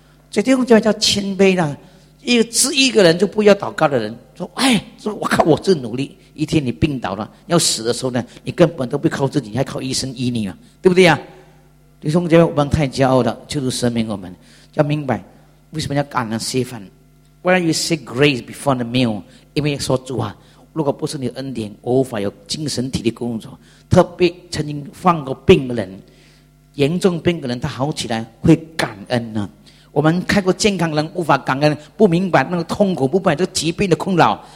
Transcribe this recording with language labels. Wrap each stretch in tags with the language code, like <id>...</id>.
<zh>这地方叫谦卑呢，一个是一个人就不要祷告的人，说哎，说我靠我自努力，一天你病倒了要死的时候呢，你根本都不靠自己，你还靠医生医你嘛，对不对呀？弟兄姐妹，我们太骄傲了，就是神明我们要明白为什么要感恩谢饭。</zh> <en>Why you say grace before the meal?</en> <zh>因为说主啊，如果不是你的恩典，我无法有精神体力工作。特别曾经放过病的人，严重病的人，他好起来会感恩呢、啊。我们看过健康人无法感恩，不明白那个痛苦，不明白这个疾病的困扰。</zh>